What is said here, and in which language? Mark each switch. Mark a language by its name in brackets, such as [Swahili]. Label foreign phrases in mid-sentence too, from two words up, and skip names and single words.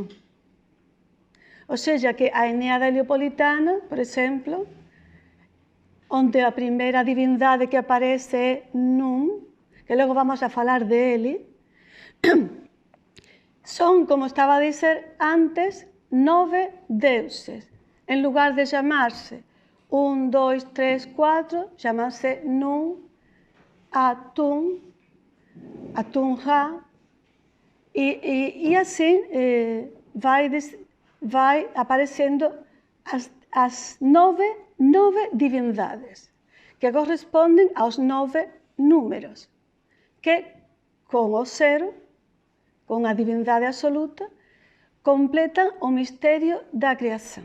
[Portuguese] Ou seja, que a Eneada Heliopolitana, por exemplo, onde a primeira divindade que aparece é Nun, que logo vamos a falar dele, son, como estaba a dizer antes, 9 deuses. [Galician] En lugar de chamarse 1, 2, 3, 4, chama-se Nun, Atum, Atum-Ra, [Portuguese] e assim vai aparecendo as nove divindades, que correspondem aos 9 números, que com o zero, com a divindade absoluta, completam o mistério da criação.